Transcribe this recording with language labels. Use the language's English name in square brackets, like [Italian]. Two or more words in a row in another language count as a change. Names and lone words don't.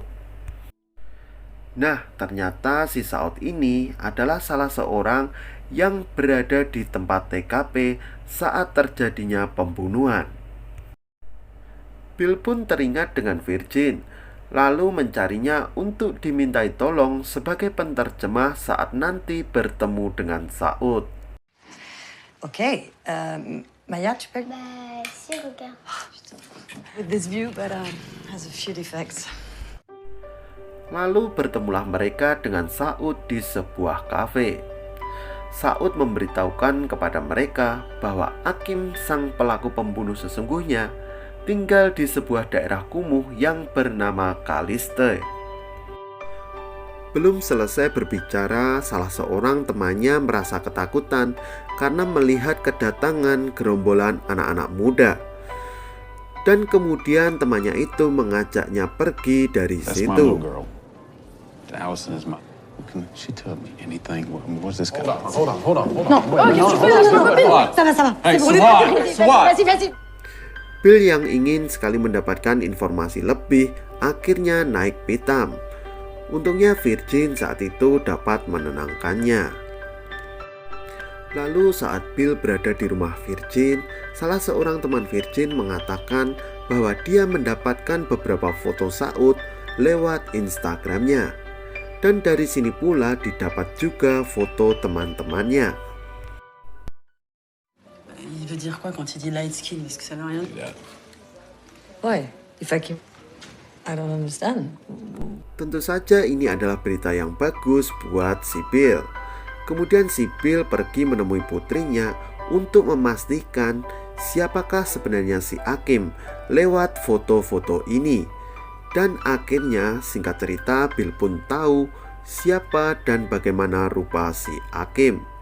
[Indonesian] Nah, ternyata si Saud ini adalah salah seorang yang berada di tempat TKP saat terjadinya pembunuhan. Bill pun teringat dengan Virgin, lalu mencarinya untuk dimintai tolong sebagai penterjemah saat nanti bertemu dengan Saud. [English] Okay, Maya, [French] tu peux... Bah, si, regarde. [English] With this view, but has a few defects. [Indonesian] Lalu bertemulah mereka dengan Saud di sebuah kafe. Saud memberitahukan kepada mereka bahwa Akim, sang pelaku pembunuh sesungguhnya, tinggal di sebuah daerah kumuh yang bernama Caliste. Belum selesai berbicara, salah seorang temannya merasa ketakutan karena melihat kedatangan gerombolan anak-anak muda. Dan kemudian temannya itu mengajaknya pergi dari [English] That's my [Indonesian] situ. [English] little girl. Allison is my. She told me anything. What's this guy? [French] Non, ça va, ça va. [English] Hey, [French] C'est bon, Swat! vas-y, vas-y. [Indonesian] Bill yang ingin sekali mendapatkan informasi lebih akhirnya naik pitam. Untungnya Virgin saat itu dapat menenangkannya. Lalu saat Bill berada di rumah Virgin, salah seorang teman Virgin mengatakan bahwa dia mendapatkan beberapa foto Saud lewat Instagramnya. Dan dari sini pula didapat juga foto teman-temannya. [French] Il veut dire quoi quand il dit [English] light skin? [French] Est-ce que ça veut rien dire? Ouais, [English] if I can... I don't understand. [Indonesian] Tentu saja ini adalah berita yang bagus buat si Bill. Kemudian si Bill pergi menemui putrinya untuk memastikan siapakah sebenarnya si Akim lewat foto-foto ini. Dan akhirnya singkat cerita Bill pun tahu siapa dan bagaimana rupa si Akim.